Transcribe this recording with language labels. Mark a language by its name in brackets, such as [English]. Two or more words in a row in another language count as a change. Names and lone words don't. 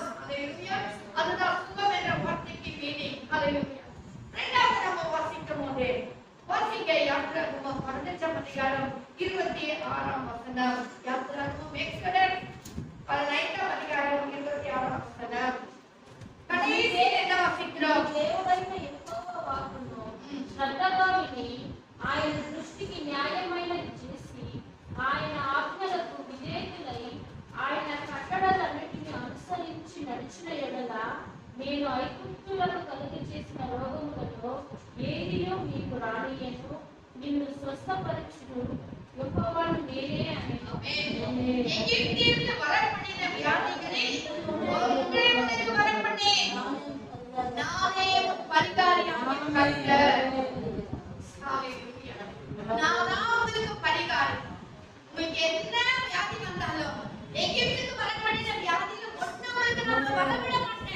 [Tamil] அல்லேலூயா. அதுதான் சுகம் என்ற வார்த்தைக்கு மீனிங். அல்லேலூயா. இரண்டாவது நம்ம வாசிக்கும் போது வாசிக்க யாத்திராகமம் 15ஆம் அதிகாரம் 26ஆம் வசனம். யாத்திராகமம் எக்ஸோடஸ் 15ஆம் அதிகாரம் 26ஆம் வசனம். கடைசி என்ன வாசிக்கிறோம்? [Telugu] దేవుడైన యెహోవా వాక్కును శ్రద్ధగా విని ఆయన దృష్టికి న్యాయమైనది చేసి ఆయన ఆజ్ఞలకు విధేయులై ఆయన కట్టడలన్నిటిని అనుసరించి నడిచిన ఎడల నేను ఐగుప్తులకు కలుగజేసిన రోగములలో ఏదియో మీకు రానియను, నిన్ను స్వస్థపరచును యెహోవాను నేనే అనెను. [Tamil] எகிப்திற்கு வரப்பண்ணின வியாதிகளில் ஒன்றே உனக்கு வரப்பண்ணேன். நானே உன் பரிகாரியாகிய கர்த்தர். ஹalleluya. நானா உங்களுக்கு பரிகாரி. உங்களுக்கு என்ன வியாதி வந்தாலும் எகிப்துக்கு வரப்பண்ணின வியாதியில ஒண்ணு உங்களுக்கு நான் வரவிட மாட்டேன்.